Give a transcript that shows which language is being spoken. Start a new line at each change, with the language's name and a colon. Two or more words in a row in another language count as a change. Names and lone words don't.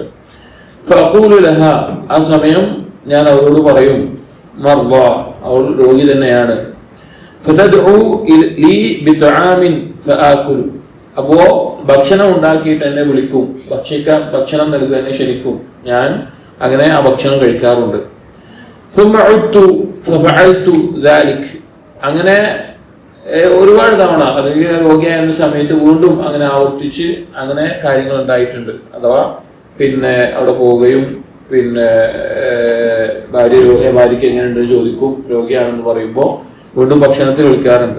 Arabic: فأقول له,
Malayalam: ആ സമയം ഞാൻ അവരോട് പറയും, മർദ, അവൾ രോഗി തന്നെയാണ്.
Arabic: فتدعو لي بطعام فآكل,
Malayalam: അപ്പോ ഭക്ഷണം ഉണ്ടാക്കിയിട്ട് എന്നെ വിളിക്കും, ഭക്ഷണം നൽകുക, എന്നെ ക്ഷണിക്കും, ഞാൻ അങ്ങനെ ആ ഭക്ഷണം കഴിക്കാറുണ്ട്.
Arabic: ثم عدت ففعلت ذلك,
Malayalam: അങ്ങനെ ഒരുപാട് തവണ, അല്ലെങ്കിൽ രോഗിയായ സമയത്ത് വീണ്ടും അങ്ങനെ ആവർത്തിച്ച് അങ്ങനെ കാര്യങ്ങൾ ഉണ്ടായിട്ടുണ്ട്. അഥവാ പിന്നെ അവിടെ പോവുകയും പിന്നെ ഭാര്യയ്ക്ക് എങ്ങനെയുണ്ടെന്ന് ചോദിക്കും, രോഗിയാണെന്ന് പറയുമ്പോൾ വീണ്ടും ഭക്ഷണത്തിൽ വിളിക്കാറുണ്ട്.